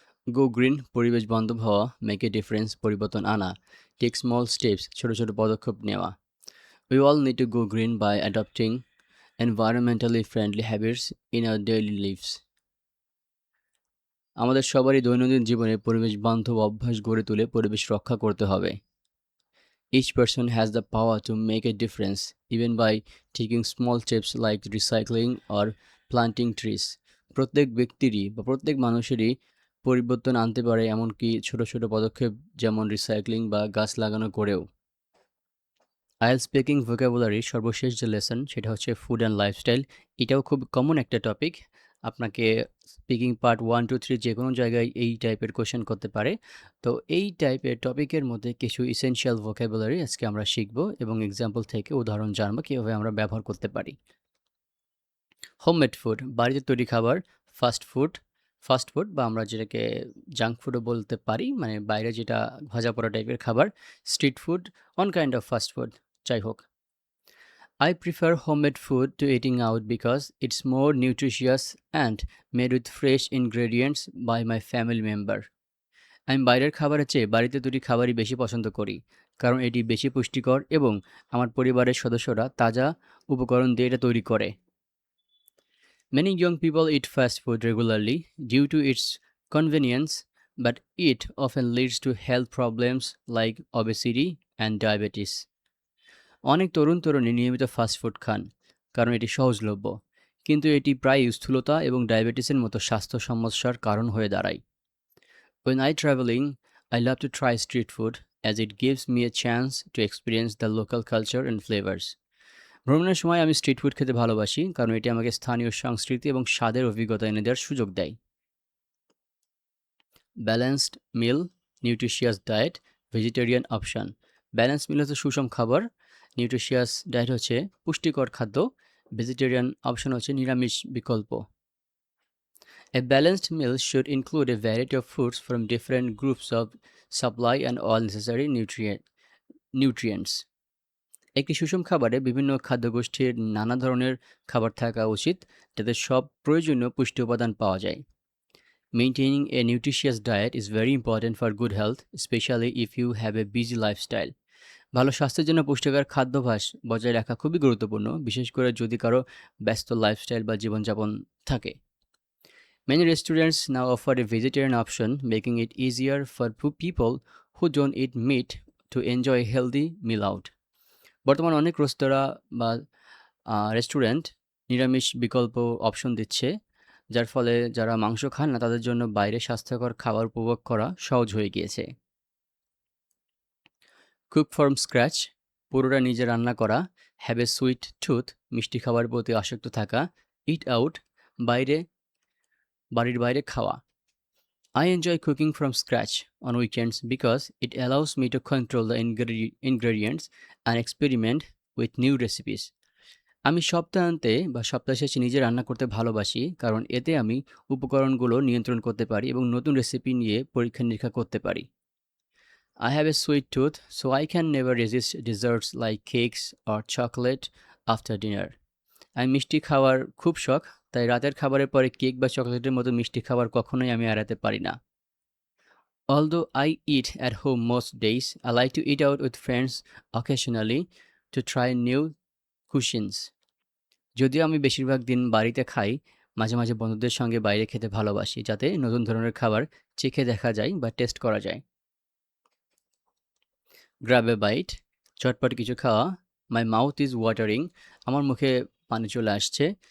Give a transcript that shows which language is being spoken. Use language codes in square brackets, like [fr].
[en] go green, [bn] পরিবেশ বান্ধব হওয়া, [en] make a difference, [bn] পরিবর্তন আনা, [en] take small steps, [bn] ছোট ছোট পদক্ষেপ নেওয়া। [en] We all need to go green by adopting environmentally friendly habits in our daily lives. [bn] আমাদের সবারই দৈনন্দিন জীবনে পরিবেশ বান্ধব অভ্যাস গড়ে তুলে পরিবেশ রক্ষা করতে হবে। [en] Each person has the power to make a difference, even by taking small steps like recycling or planting trees. [bn] প্রত্যেক ব্যক্তিরই বা প্রত্যেক মানুষেরই পরিবর্তন আনতে পারে এমনকি ছোট, ছোট পদক্ষেপ যেমন রিসাইক্লিং বা গাছ লাগানো করেও। আইএলটিএস স্পিকিং ভোকাবুলারির সর্বশেষ যে লেসন সেটা হচ্ছে ফুড অ্যান্ড লাইফস্টাইল। এটাও খুব কমন একটা টপিক। আপনাকে স্পিকিং পার্ট 1, 2, 3 যেকোনো জায়গায় এই টাইপের কোয়েশ্চেন করতে পারে। তো এই টাইপের টপিকের মধ্যে কিছু এসেনশিয়াল ভোকাবুলারি আজকে আমরা শিখব এবং এক্সাম্পল থেকে উদাহরণ জানবো কীভাবে আমরা ব্যবহার করতে পারি। হোমমেড ফুড, বাড়িতে তৈরি খাবার। ফাস্ট ফুড বা আমরা যেটাকে জাঙ্ক ফুডও বলতে পারি, মানে বাইরে যেটা ভাজা পোড়া টাইপের খাবার। [en] street food, on kind of fast food, [bn] যাই হোক। [en] I prefer homemade food to eating out because it's more nutritious and made with fresh ingredients by my family member. [bn] আমি বাইরের খাবারের চেয়ে বাড়িতে তৈরি খাবারই বেশি পছন্দ করি, কারণ এটি বেশি পুষ্টিকর এবং আমার পরিবারের সদস্যরা তাজা উপকরণ দিয়ে এটা তৈরি করে। [en] Many young people eat fast food regularly due to its convenience, but it often leads to health problems like obesity and diabetes. [bn] অনেক তরুণী নিয়মিত ফাস্ট ফুড খান কারণ এটি সহজলভ্য, কিন্তু এটি প্রায়ই স্থূলতা এবং ডায়াবেটিসের মতো স্বাস্থ্য সমস্যার কারণ হয়ে দাঁড়ায়। [en] When I traveling, I love to try street food as it gives me a chance to experience the local culture and flavors. [bn] ভ্রমণের সময় আমি স্ট্রিট ফুড খেতে ভালোবাসি কারণ এটি আমাকে স্থানীয় সংস্কৃতি এবং স্বাদের অভিজ্ঞতা এনে দেওয়ার সুযোগ দেয়। [en] Balanced meal, nutritious diet, vegetarian option. [bn] Balance মিল হচ্ছে সুষম খাবার, নিউট্রিশিয়াস ডায়েট হচ্ছে পুষ্টিকর খাদ্য, ভেজিটেরিয়ান অপশন হচ্ছে নিরামিষ বিকল্প। [en] A balanced meal should include a variety of foods from different groups of supply and all necessary nutrients. [bn] একটি সুষম খাবারে বিভিন্ন খাদ্যগোষ্ঠীর নানা ধরনের খাবার থাকা উচিত যাতে সব প্রয়োজনীয় পুষ্টি উপাদান পাওয়া যায়। [en] Maintaining a nutritious diet is very important for good health, especially if you have a busy lifestyle. [bn] ভালো স্বাস্থ্যের জন্য পুষ্টিকর খাদ্যাভ্যাস বজায় রাখা খুবই গুরুত্বপূর্ণ, বিশেষ করে যদি কারো ব্যস্ত লাইফস্টাইল বা জীবনযাপন থাকে। [en] Many restaurants now offer a vegetarian option, making it easier for people who don't eat meat to enjoy a healthy meal out. [bn] বর্তমানে অনেক রেস্তোরাঁ বা রেস্টুরেন্ট নিরামিষ বিকল্প অপশন দিচ্ছে, যার ফলে যারা মাংস খান না তাদের জন্য বাইরে স্বাস্থ্যকর খাবার উপভোগ করা সহজ হয়ে গিয়েছে। [en] cook from scratch, [bn] পুরোটা নিজে রান্না করা। [en] have a sweet tooth, [bn] মিষ্টি খাবারের প্রতি আসক্ত থাকা। [en] eat out, [bn] বাড়ির বাইরে খাওয়া। [en] I enjoy cooking from scratch on weekends because it allows me to control the ingredients and experiment with new recipes. [bn] আমি সপ্তাহান্তে বা সপ্তাহ শেষে নিজে রান্না করতে ভালোবাসি কারণ এতে আমি উপকরণগুলো নিয়ন্ত্রণ করতে পারি এবং নতুন রেসিপি নিয়ে পরীক্ষা-নিরীক্ষা করতে পারি। [en] I have a sweet tooth, so I can never resist desserts like cakes or chocolate after dinner. [bn] আমি মিষ্টি খাওয়ার খুব শখ, তাই রাতের খাবারের পরে কেক বা চকোলেটের মতো মিষ্টি খাবার কখনোই আমি এড়াতে পারি না। [en] Although I eat at home most days, I like to eat out with friends occasionally to try new cuisines. [bn] যদিও আমি বেশিরভাগ দিন বাড়িতে খাই, মাঝে মাঝে বন্ধুদের সঙ্গে বাইরে খেতে ভালোবাসি যাতে নতুন ধরনের খাবার চেখে দেখা যায় বা টেস্ট করা যায়। [en] grab a bite, [bn] চটপট কিছু খাওয়া। [en] my mouth is watering, [bn] আমার মুখে পানি চলে আসছে।